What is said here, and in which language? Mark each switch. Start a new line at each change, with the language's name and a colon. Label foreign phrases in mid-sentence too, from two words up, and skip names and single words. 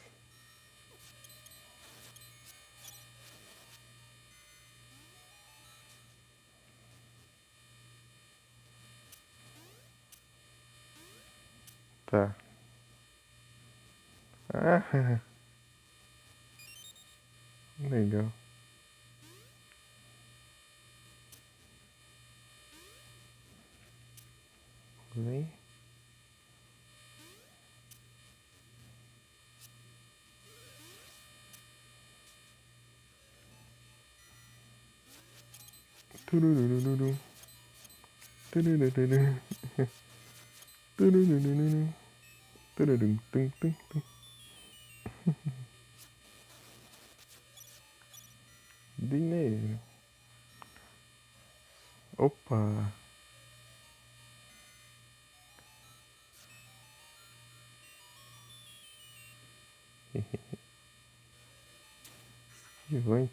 Portuguese: Tá. Ah, legal. Vem. Tururururu. Tururururu. Tururururu. Tururum, tum, tum, tum. Dinheiro. Opa. Esquivante.